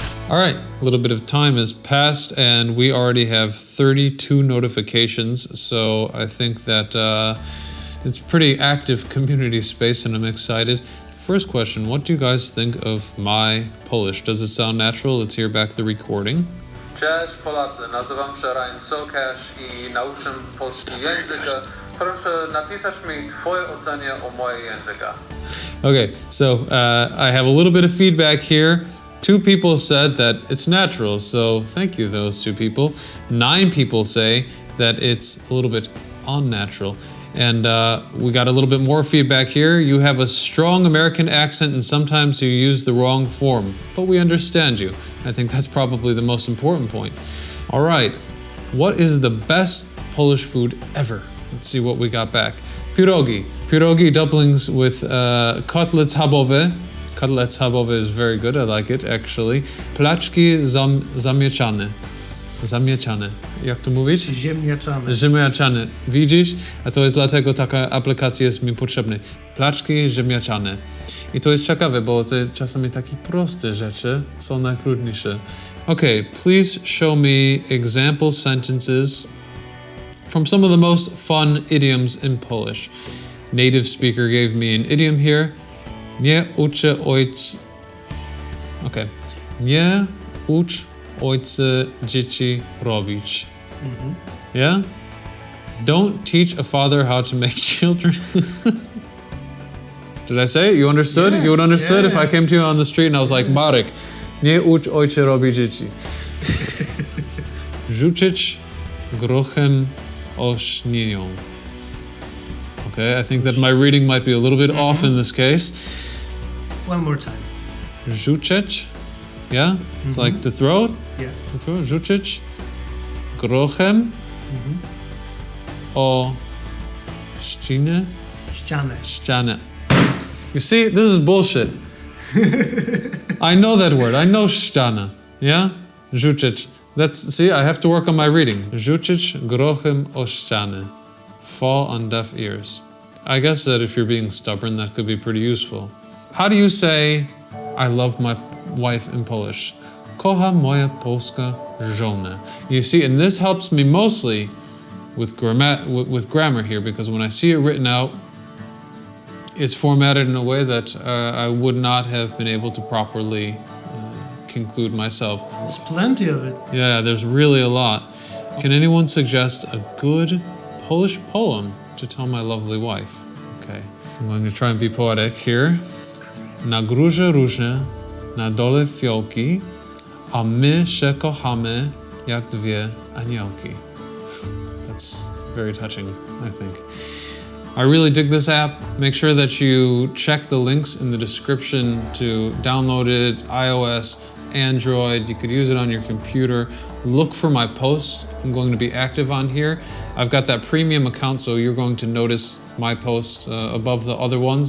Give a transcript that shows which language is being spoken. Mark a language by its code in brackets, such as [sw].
[en] All right, a little bit of time has passed and we already have 32 notifications. So I think that it's pretty active community space and I'm excited. First question, what do you guys think of my Polish? Does it sound natural? Let's hear back the recording. [pl] Cześć Polacy, nazywam się Socash I nauczę polski języka. Proszę napisać mi twoje ocenie o moje języka. [en] Okay, so I have a little bit of feedback here. 2 people said that it's natural, so thank you those 2 people. 9 people say that it's a little bit unnatural. And we got a little bit more feedback here. You have a strong American accent and sometimes you use the wrong form, but we understand you. I think that's probably the most important point. All right, what is the best Polish food ever? Let's see what we got back. Pierogi. Pierogi dumplings with kotlets schabowe. Kotlets schabowe is very good, I like it actually. [pl] Placzki zamieczane. Zamieczane. Jak to mówić? Ziemniaczane. Ziemniaczane. Widzisz? A to jest dlatego taka aplikacja jest mi potrzebna. Placzki ziemniaczane. I to jest ciekawe, bo te czasami takie proste rzeczy są najtrudniejsze. [en] Okay, please show me example sentences from some of the most fun idioms in Polish. Native speaker gave me an idiom here. [pl] Nie uczę ojca... Okay. Nie ucz ojca dzieci robić. [en] Yeah? Don't teach a father how to make children. Did I say it? You understood? Yeah, You would understood yeah. if I came to you on the street and I was like, Marek, [pl] nie ucz ojca robić dzieci. Rzucić grochem o śnię. [en] Okay, I think that my reading might be a little bit off in this case. One more time. Rzucić, yeah? It's like to throw it. Yeah. To throw it. [pl] Rzucić grochem o ścinę. Ścianę. Ścianę. [en] You see, this is bullshit. I know that word. I know ściana. Yeah? Rzucić. See, I have to work on my reading. [pl] Rzucić grochem o ścianę. [en] Fall on deaf ears. I guess that if you're being stubborn, that could be pretty useful. How do you say, I love my wife in Polish? [pl] Kocham moja polska żonę. [en] You see, and this helps me mostly with grammar here, because when I see it written out, it's formatted in a way that I would not have been able to properly conclude myself. There's plenty of it. Yeah, there's really a lot. Can anyone suggest a good Polish poem to tell my lovely wife? Okay, I'm going to try and be poetic here. [pl] Na górze różne, na dole fiołki, a my się kochamy jak dwie aniołki. [en] That's very touching, I think. I really dig this app. Make sure that you check the links in the description to download it, iOS, Android. You could use it on your computer. Look for my posts. I'm going to be active on here. I've got that premium account, so you're going to notice my post above the other ones.